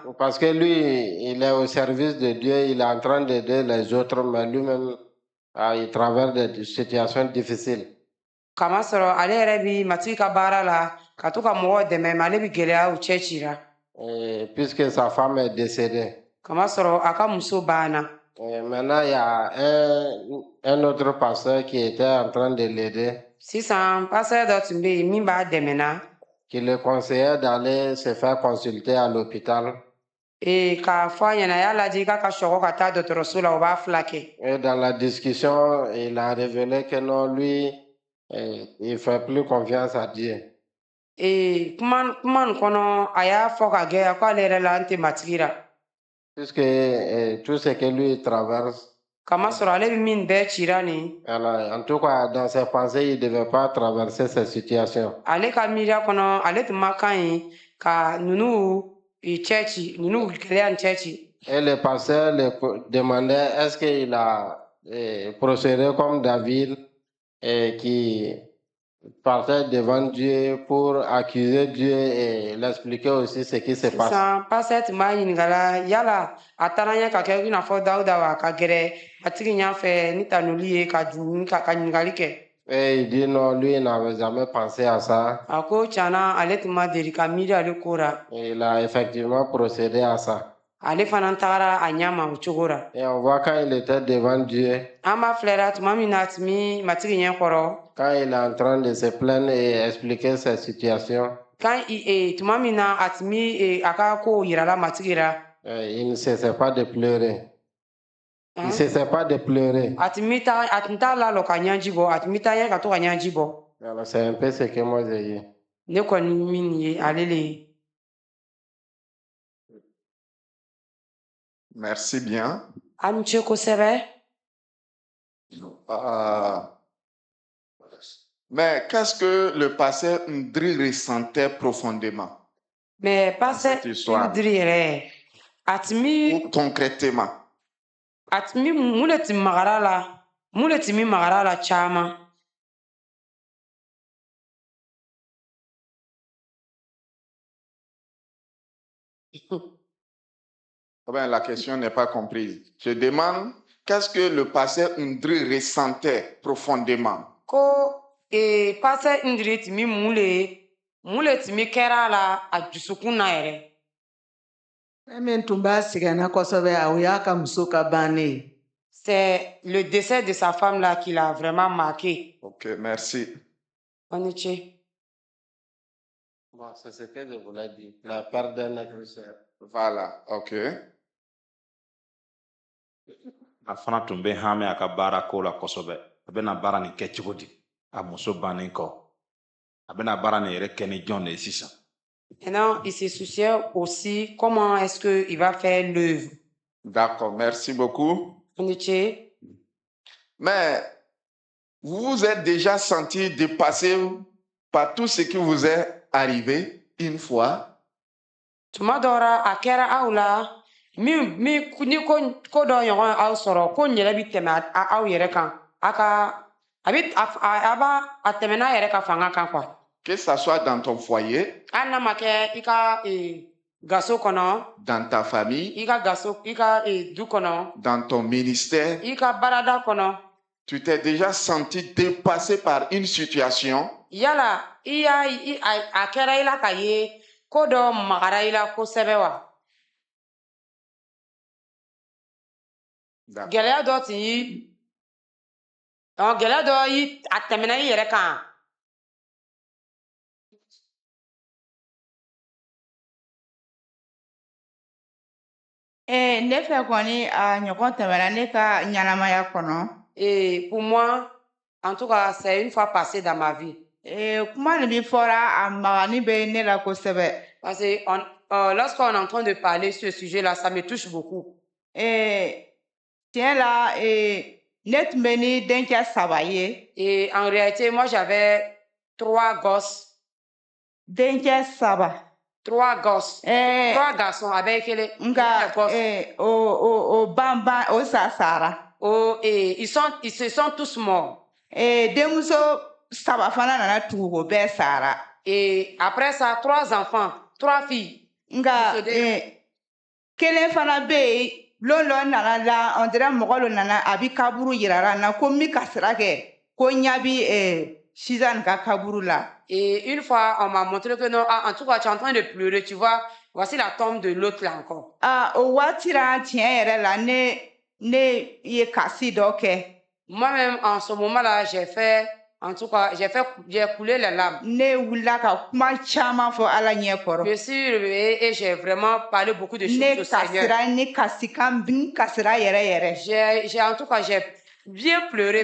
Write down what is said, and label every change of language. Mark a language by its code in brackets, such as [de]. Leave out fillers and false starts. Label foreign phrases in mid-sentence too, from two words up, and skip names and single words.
[fr] parce que lui, il est au service de Dieu, il est en train d'aider les autres, mais lui-même, il traverse des situations difficiles. [bm] kama sɔrɔ ale yɛrɛ bi matigi ka baara la ka to ka mɔgɔw dɛmɛ ma ale bi gɛlɛya u cɛ cira [fr] Et puisque sa femme est décédée. [bm] kama sɔrɔ a ka muso banna [fr] Et maintenant, il y a un autre pasteur qui était en train de l'aider, [bm] sisan pasɛ dɔ tun bɛ yen min b'a dɛmɛna [fr] qui le conseillait d'aller se faire consulter à l'hôpital. [bm] k'a fɔ a ɲɛna a y'a lajɛ k'a ka sɔgɔ ka taa dɔgɔtɔrɔso la o b'a fila kɛ. [fr] Et dans la discussion, il a révélé que non, lui, il fait plus confiance à Dieu. [bm] Kuma nin kɔnɔ a y'a fɔ ka gɛlɛya k'ale yɛrɛ la an tɛ matigi ra. [fr] Puisque tout ce que lui traverse, [bm] Kamasɔrɔ ale bɛ min bɛɛ cira nin. [fr] alors, en tout cas, dans ses pensées, il ne devait pas traverser cette situation. [bm] Ale ka miiriya kɔnɔ ale tun ma kan ye ka ninnu cɛ ci ninnu gɛlɛya nin cɛ ci. [fr] Et le pasteur le demandait est-ce qu'il a procédé comme David qui partait devant Dieu pour accuser Dieu et l'expliquer aussi ce qui se passe. [bm] Sisan pasteur tun b'a ɲininka la yala a taara ɲɛ ka kɛ i n'a fɔ Dawuda wa ka gɛrɛ matigi ɲɛfɛ ni tanuli ye ka ɲininkali kɛ. [fr] Et il dit non, lui il n'avait jamais pensé à ça. [bm] A ko tiɲɛna ale tun ma deli ka miiri ale ko ra. [fr] Il a effectivement procédé à ça. [bm] Ale fana tagara a ɲɛ ma o cogo ra. [fr] Et on voit quand il était devant Dieu, [bm] An b'a filɛra tuma min na a tun bɛ matigi ɲɛ kɔrɔ. [fr] quand il est en train de se plaindre et expliquer sa situation, [bm] Tuma min na a tun bɛ a ka kow yirala matigi ra. [fr] il ne cessait pas de pleurer. Il ne cessait pas de pleurer. [bm] A tun t'a lalɔ ka ɲɛji bɔ a tun bɛ taa ɲɛ ka to ka ɲɛji bɔ. [fr] Alors c'est un peu ce que moi j'ai eu. [bm] Ne kɔni min ye ale le ye. [fr] Merci bien. [bm] A ni ce kosɛbɛ. [fr] Mais qu'est-ce que le pasteur Ndri ressentait profondément? Mais pasteur Cette histoire. [bm] Ndri yɛrɛ a tun bɛ [fr] Ou concrètement? [bm] a tun bɛ mun de tun magara la mun de tun bɛ magara la caman. [fr] La question n'est pas comprise. Je demande qu'est-ce que le pasteur Ndri ressentait profondément? [bm] Ko pasteur Ndri tun bɛ mun de tun bɛ kɛra la a dusukun na yɛrɛ. Min tun b'a sɛgɛnna kosɛbɛ o y'a ka muso ka bannen ye. [fr] C'est le décès de sa femme là qui l'a vraiment marqué. Ok, merci. On y est. Bon, c'est ce que je voulais dire. La perte d'un être cher. Voilà, ok. [bm] A fana tun bɛ hami a ka baara ko la kosɛbɛ a bɛna baara nin kɛ cogo di a muso bannen kɔ a bɛna baara nin yɛrɛ kɛ ni jɔn de ye sisan. [fr] Maintenant, il se souciait aussi comment est-ce qu'il va faire l'œuvre. D'accord, merci beaucoup. On y est. Mais vous vous êtes déjà senti dépassé par tout ce qui vous est arrivé une fois? [bm] Tuma dɔw la a kɛra aw la ni ko dɔ ɲɔgɔn aw sɔrɔ ko ɲɛlɛ bɛ tɛmɛ aw yɛrɛ kan a b'a tɛmɛ n'a yɛrɛ ka fanga kan quoi. [fr] Que ça soit dans ton foyer, [bm] Hali n'a ma kɛ i ka gaso kɔnɔ, [fr] dans ta famille, [bm] i ka du kɔnɔ, [fr] dans ton ministère, [bm] i ka baarada kɔnɔ. [fr] tu t'es déjà senti dépassé par une situation? [bm] Yala a kɛra i la ka ye ko dɔ magara i la kosɛbɛ wa? Gɛlɛya dɔ tun yi gɛlɛya dɔ yi a tɛmɛna i yɛrɛ kan. Ne fɛ kɔni a ɲɔgɔn tɛmɛna ne ka ɲɛnamaya kɔnɔ. [fr] Pour moi, en tout cas, c'est une fois passé dans ma vie. [bm] Kuma nin min fɔra a magani bɛ ne la kosɛbɛ. [fr] Parce que lorsqu'on est en train de parler sur ce sujet-là, ça me touche beaucoup. [bm] Tiɲɛ la ne tun bɛ ni denkɛ 3 ye. [fr] Et en réalité, moi, j'avais 3 gosses. [bm] Denkɛ 3. [fr] 3 gosses. 3 garçons avec les [bm] nka o banban o sara. [fr] Ils se sont tous morts. [bm] Denmuso 3 fana nana tugu o bɛɛ sara. [fr] Et après ça, 3 enfants, 3 filles. [bm] Nka kelen fana bɛ yen lɔlɔ nana la [fr] on dirait [bm] mɔgɔ dɔ nana a bi kaburu yirara na ko min ka sira kɛ ko ɲa bi Suzanne ka kaburu la. [fr] Et une fois, on m'a montré que non, en tout cas, tu es en train de pleurer, tu vois, voici la tombe de l'autre là encore. [bm] O waati la tiɲɛ yɛrɛ la ne ye kasi dɔ kɛ. [fr] Moi-même, en ce moment-là, j'ai fait En tout cas, j'ai coulé les larmes. [bm] Ne wulila ka kuma caman fɔ Ala ɲɛ kɔrɔ. [fr] Je suis et j'ai vraiment parlé beaucoup de choses [bm] Ne [fr] au Seigneur. [bm] kasira ne kasikan n kasira yɛrɛ yɛrɛ. [fr] En tout cas, j'ai bien pleuré